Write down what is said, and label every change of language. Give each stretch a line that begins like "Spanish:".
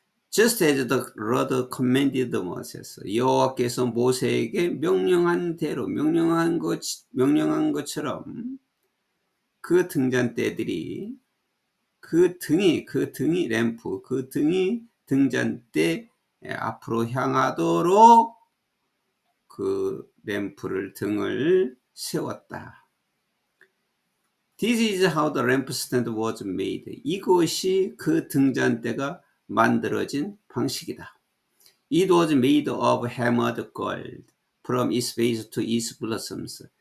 English: Just as the Lord commanded Moses.
Korean: 여호와께서 모세에게 명령한 대로, 명령한 것처럼 그 등잔대들이, 그 등이 램프, 그 등이 등잔대 앞으로 향하도록 그 등을 세웠다.
English: This is how the lampstand was made.
Korean: 이것이 그 등잔대가 만들어진 방식이다.
English: It was made of hammered gold from its base to its blossoms.